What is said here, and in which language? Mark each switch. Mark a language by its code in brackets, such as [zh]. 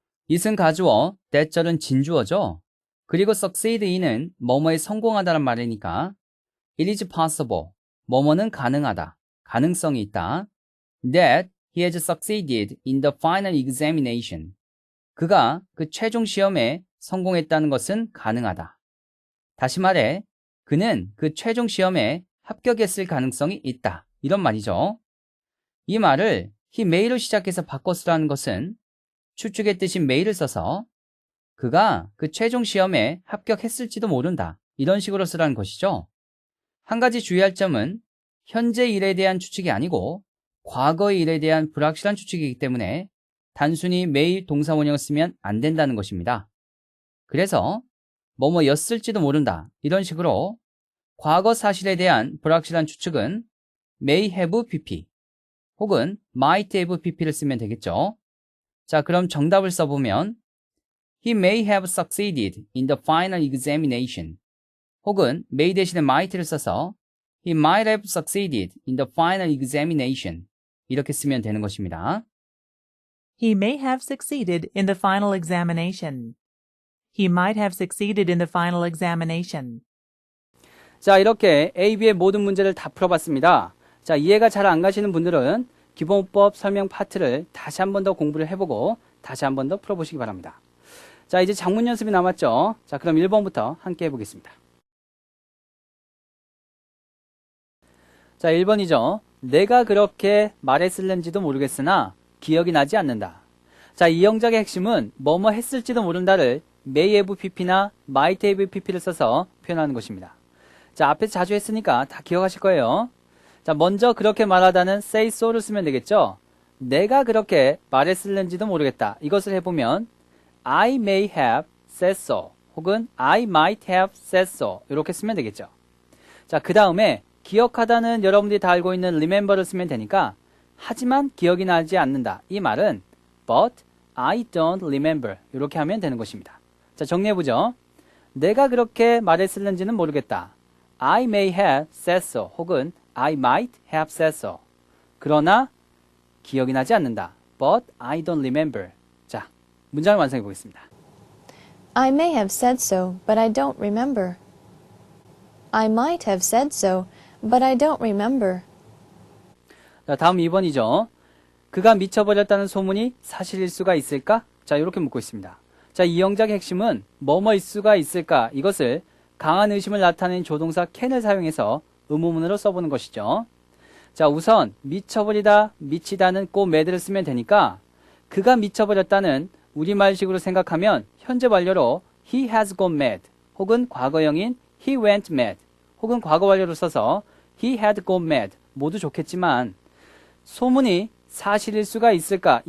[ko] it은 가주어, that절은 진주어죠. 그리고 succeed in은 뭐뭐에 성공하다는 말이니까 [en] it is possible, [ko] 뭐뭐는 가능하다, 가능성이 있다. [en] that he has succeeded in the final examination. [ko] 그가 그 최종 시험에 성공했다는 것은 가능하다. 다시 말해, 그는 그 최종 시험에 합격했을 가능성이 있다. 이런 말이죠. 이 말을 he may로 시작해서 바꿔 쓰라는 것은 추측의 뜻인 may를 써서 그가 그 최종 시험에 합격했을지도 모른다. 이런 식으로 쓰라는 것이죠. 한 가지 주의할 점은 현재 일에 대한 추측이 아니고 과거의 일에 대한 불확실한 추측이기 때문에 단순히 may 동사 원형을 쓰면 안 된다는 것입니다. 그래서 뭐뭐였을지도 모른다. 이런 식으로 과거 사실에 대한 불확실한 추측은 may have pp 혹은 might have pp를 쓰면 되겠죠. 자, 그럼 정답을 써보면 [en] He may have succeeded in the final examination [ko] 혹은 [en] may [ko] 대신에 [en] might를 써서 He might have succeeded in the final examination [ko] 이렇게 쓰면 되는 것입니다. [en] He may have succeeded in the final examination. He might have succeeded in the final examination. [ko] 자, 이렇게 A, B의 모든 문제를 다 풀어봤습니다. 자, 이해가 잘 안 가시는 분들은 기본법 설명 파트를 다시 한 번 더 공부를 해보고 다시 한 번 더 풀어보시기 바랍니다. 자, 이제 작문 연습이 남았죠. 자, 그럼 1번부터 함께 해보겠습니다. 자, 1번이죠. 내가 그렇게 말했을는지도 모르겠으나 기억이 나지 않는다. 자, 이 영작의 핵심은 뭐뭐 했을지도 모른다를 may have pp나 might have pp를 써서 표현하는 것입니다. 자, 앞에서 자주 했으니까 다 기억하실 거예요. 자, 먼저 그렇게 말하다는 say so를 쓰면 되겠죠. 내가 그렇게 말했을는지도 모르겠다. 이것을 해보면 [en] I may have said so [ko] 혹은 [en] I might have said so [ko] 이렇게 쓰면 되겠죠. 자, 그 다음에 기억하다는 여러분들이 다 알고 있는 remember를 쓰면 되니까 하지만 기억이 나지 않는다. 이 말은 [en] but I don't remember [ko] 이렇게 하면 되는 것입니다. 자, 정리해보죠. 내가 그렇게 말했을는지는 모르겠다. [en] I may have said so 혹은 I might have said so. [ko] 그러나 기억이 나지 않는다. [en] But I don't remember. [ko] 자, 문장을 완성해 보겠습니다. [en] I may have said so, but I don't remember. I might have said so, but I don't remember. [ko] 자, 다음 2번이죠. 그가 미쳐버렸다는 소문이 사실일 수가 있을까? 자, 이렇게 묻고 있습니다. 자, 이 영작의 핵심은 뭐뭐일 수가 있을까? 이것을 강한 의심을 나타내는 조동사 can을 사용해서 의문문으로 써보는 것이죠. 자, 우선 미쳐버리다, 미치다는 고 mad를 쓰면 되니까 그가 미쳐버렸다는 우리말식으로 생각하면 현재 완료로 [en] he has gone mad [ko] 혹은 과거형인 [en] he went mad [ko] 혹은 과거 완료로 써서 [en] he had gone mad [ko] 모두 좋겠지만 소문이 사실일 수가 있을까?